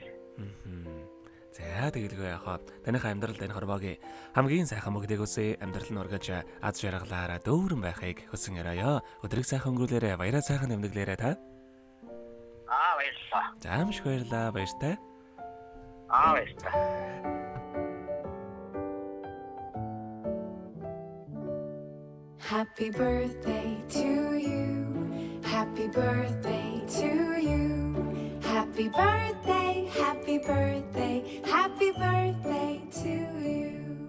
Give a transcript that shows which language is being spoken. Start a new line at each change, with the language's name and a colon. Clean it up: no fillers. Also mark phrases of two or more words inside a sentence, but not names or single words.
Mongolian: За тэгэлгүй яхаа. Таныхаа амьдралд энэ хорвоогийн хамгийн сайхан мөгдөг үсээ амьдрал нь ургаж аз жаргалаараа дүүрэн байхыг хүсэн өрөөё. Өдрийг сайхан өнгөрүүлээрэ, баяраа сайхан нэмдэглээрэ та. Баярлалаа. За маш их баярлалаа. Баяртай. Баярлалаа.
English: Happy birthday to you. Happy birthday to you. Happy birthday, happy birthday, happy birthday to you.